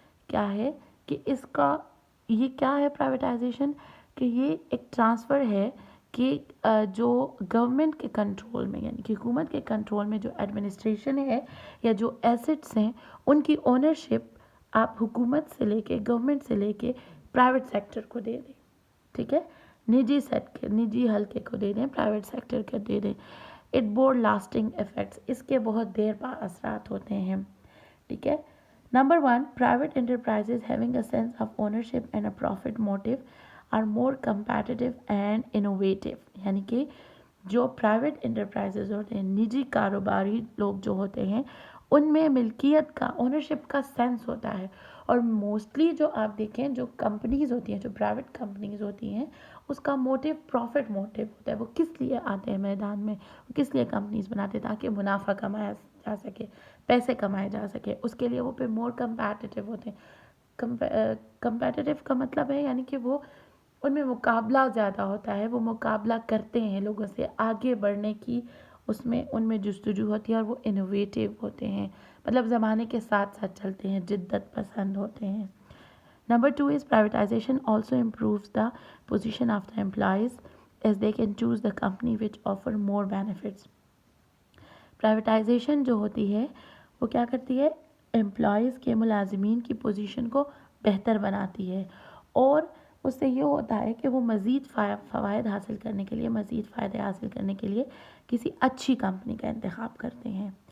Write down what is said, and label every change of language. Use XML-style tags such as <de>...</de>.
<ur>کیا ہے کہ اس کا یہ کیا ہے پرائیویٹائزیشن، کہ یہ ایک ٹرانسفر ہے کہ جو گورنمنٹ کے کنٹرول میں یعنی کہ حکومت کے کنٹرول میں جو ایڈمنسٹریشن ہے یا جو ایسٹس ہیں ان کی اونرشپ آپ حکومت سے لے کے گورنمنٹ سے لے کے پرائیویٹ سیکٹر کو دے دیں. ٹھیک ہے، نجی حلقے کو دے دیں، پرائیویٹ سیکٹر کو دے دیں.</ur> <en>it bore lasting effects,</en> <ur>اس کے بہت دیر بعد اثرات ہوتے ہیں. ٹھیک ہے.</ur> <en>Number 1، private enterprises having a sense of ownership and a profit motive are more competitive and innovative.</en> <ur>یعنی کہ جو پرائیویٹ انٹرپرائزز ہوتے ہیں، نجی کاروباری لوگ جو ہوتے ہیں، ان میں ملکیت کا، اونرشپ کا سینس ہوتا ہے. اور موسٹلی جو آپ دیکھیں جو کمپنیز ہوتی ہیں، جو پرائیویٹ کمپنیز ہوتی ہیں، اس کا موٹیو پروفٹ موٹیو ہوتا ہے. وہ کس لیے آتے ہیں میدان میں، وہ کس لیے کمپنیز بناتے ہیں؟ تاکہ منافع کمایا جا سکے، پیسے کمائے جا سکے. اس کے لیے وہ پھر مور کمپیٹیٹیو ہوتے ہیں. کمپیٹیٹیو کا مطلب ہے یعنی کہ وہ ان میں مقابلہ زیادہ ہوتا ہے، وہ مقابلہ کرتے ہیں لوگوں سے، آگے بڑھنے کی اس میں ان میں جستجو ہوتی ہے اور وہ انوویٹیو ہوتے ہیں، مطلب زمانے کے ساتھ ساتھ چلتے ہیں، جدت پسند ہوتے ہیں.</ur> <en>Number 2 is privatization also improves the position of the employees as they can choose the company which offer more benefits.</en> <ur>Privatisation جو ہوتی ہے وہ کیا کرتی ہے؟ امپلائیز کے، ملازمین کی پوزیشن کو بہتر بناتی ہے اور اس سے یہ ہوتا ہے کہ وہ مزید فوائد حاصل کرنے کے لیے، مزید فائدے حاصل کرنے کے لیے کسی اچھی کمپنی کا انتخاب کرتے ہیں.</ur>